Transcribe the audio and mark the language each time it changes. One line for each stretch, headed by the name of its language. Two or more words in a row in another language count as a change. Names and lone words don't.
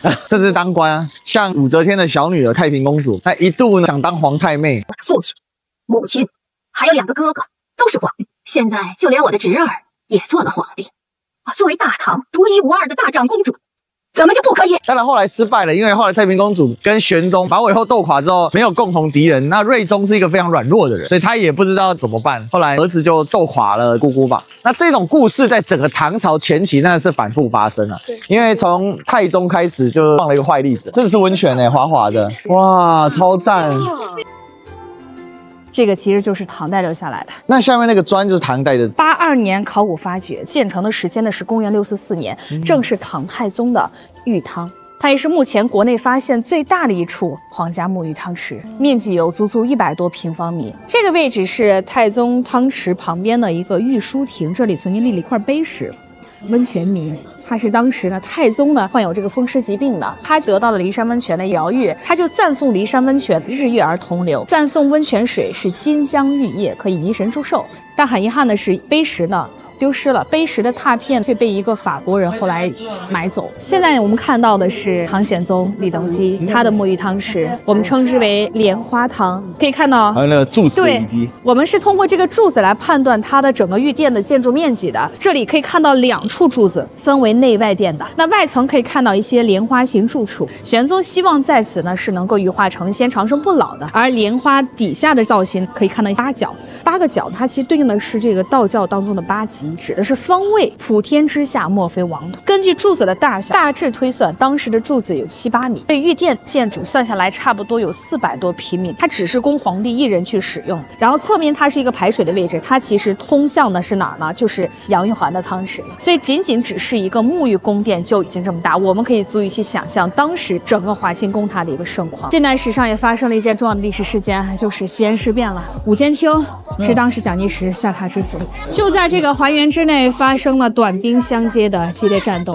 Chinese: 甚至當官啊，像武則天的小女兒太平公主，她一度呢想當皇太妹，父親、母親，還有2個哥哥都是皇帝，現在就連我的侄兒也做了皇帝。作為大唐獨一無二的大長公主， 怎麼就不可以？當然後來失敗了，因為後來太平公主跟玄宗把韦后鬥垮之後，沒有共同敵人。那睿宗是一個非常軟弱的人，所以他也不知道怎麼辦。後來兒子就鬥垮了姑姑吧。那這種故事在整個唐朝前期那是反覆發生了，因為從太宗開始就放了一個壞例子。這是溫泉欸，滑滑的，哇，超讚。這個其實就是唐代留下來的。那下面那個磚就是唐代的。 82年考古發掘，建成的時間呢是公元644年，正是唐太宗的浴湯。它也是目前国內發現最大的一處皇家沐浴湯池，面積有足100多平方米。這個位置是太宗湯池旁邊的一个御书亭，这裡曾經立了一塊碑石。溫泉迷，他是當時呢太宗呢患有這個風濕疾病的，他得到了驪山溫泉的療癒，他就讚頌驪山溫泉日月而同流，讚頌溫泉水是金薑玉液，可以怡神祝壽。但很遺憾的是，碑石呢丟失了，碑石的拓片卻被一個法國人後來買走。現在我們看到的是唐玄宗李隆基他的沐浴湯池，我們稱之為蓮花湯。可以看到，還有那個柱子。對，我們是通過這個柱子來判斷它的整個御殿的建築面積的。這裡可以看到2處柱子，分為內外殿的。那外層可以看到一些蓮花形柱處。玄宗希望在此呢是能夠羽化成仙、長生不老的。而蓮花底下的造型可以看到8角，8個角它其實對應的是這個道教當中的8極。指的是方位，普天之下莫非王土。根據柱子的大小，大致推算，當時的柱子有7、8米，對御殿建築算下來差不多有400多平米。它只是供皇帝1人去使用。然後側面它是一個排水的位置，它其實通向的是哪兒呢？就是楊玉環的湯池。所以僅只是一個沐浴宮殿就已經這麼大，我們可以足以去想象當時整個華清宮塔的一個盛況。近代史上也發生了一件重要的歷史事件，就是西安事變了。五間廳是當時蔣介石下榻之所，就在這個華園之內發生了短兵相接的激烈戰鬥。